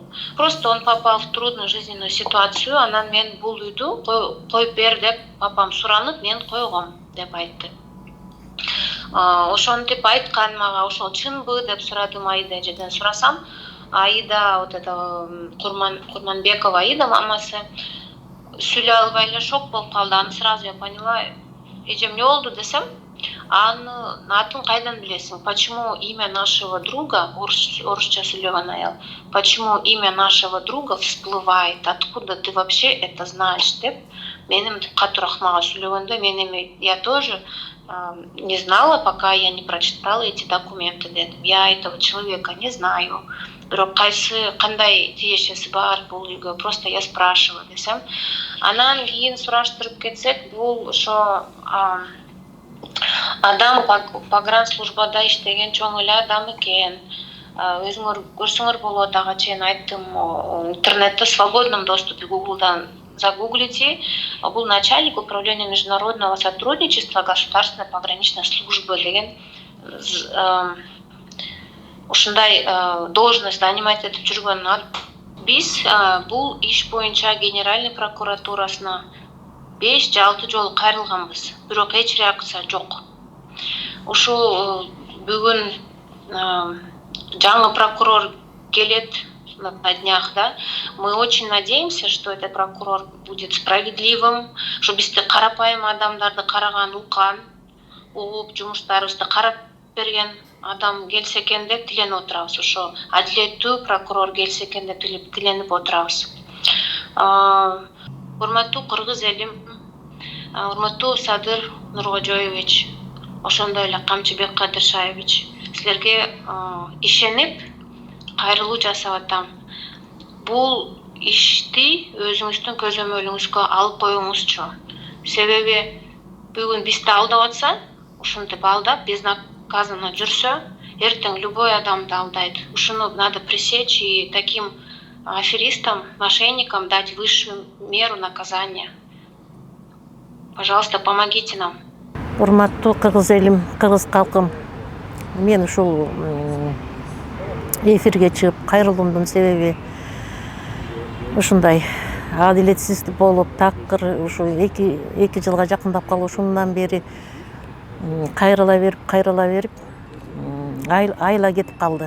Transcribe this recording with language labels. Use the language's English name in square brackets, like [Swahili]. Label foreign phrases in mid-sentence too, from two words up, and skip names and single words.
[Russian] Просто он попал в трудную жизненную ситуацию, [Kyrgyz] анан мен бул үйдү коюп бер деп папам суранып, мен койгом деп айтты. Ошентип айткан мага, ошол чынбы деп сурадым Аида эжеден. Сурасам, Аида, [Russian] вот это [Kyrgyz] Курманбекова Аида мамасы, сүйлөй албай эле шок болуп калды. [Russian] Аны сразу я поняла. [Kyrgyz] Эжем, не болду десем, аны атын кайдан билесиң? [Russian] Почему имя нашего друга, [Kyrgyz] орусча сүйлөгөн аял, [Russian] почему имя нашего друга всплывает? Откуда ты вообще это знаешь? [Kyrgyz] Деп менин катуураак мага сүйлөгөндө, [Russian] я тоже не знала, пока я не прочитала эти документы, дедим. Я этого человека не знаю. [Kyrgyz] Бирок кандай тиешеси бар бул үйгө, [Russian] просто я спрашиваю десем. [Kyrgyz] Анан кийин сураштырып кетсек, бул ошо адам погранслужбада иштеген чоң эле адам экен. Өзүңөр көрсөңөр болот, ага чейин айттым, интернетте [Russian] в свободном доступе [Kyrgyz] Гуглдан загуглите. [Russian] Бул начальник управления международного сотрудничества государственной пограничной службы [Kyrgyz] деген ушундай [Russian] должность занимать [Kyrgyz] этип жүргөн. Биз бул иш боюнча Генеральный прокуратурасына 5 же 6 жолу кайрылганбыз, бирок эч реакция жок. Ушул бүгүн жаңы прокурор келет [Russian] на днях, да, мы очень надеемся, что этот прокурор будет справедливым, [Kyrgyz] что бизде карапайым адамдарды караган, укан, угуп жумуштарыбызды карап берген адам келсе экен деп тиленип отурабыз. Ошо адилеттүү прокурор келсе экен деп тиленип отурабыз. Урматтуу кыргыз элим, урматтуу Садыр Нуркожоевич, ошондой эле Камчыбек Кадыршаевич, силерге ишенип кайрылуу жасап атам. Бул ишти өзүңүздүн көзөмөлүңүзгө алып коюңузчу. Себеби бүгүн бизди алдап атса, ушинтип алдап, безнаказанно жүрсө, эртең любой адамды алдайт. [Russian] Ушуну надо пресечь и таким аферистам, мошенникам дать высшую меру наказания. Пожалуйста, помогите нам. [Kyrgyz] Урматтуу кыргыз элим, кыргыз калкым, мен ушул эфирге чыгып кайрылуумдун себеби ушундай адилетсиздик болуп, такыр ушу 2 жылга жакындап калышундан бери кайрыла берип айла кетип калды.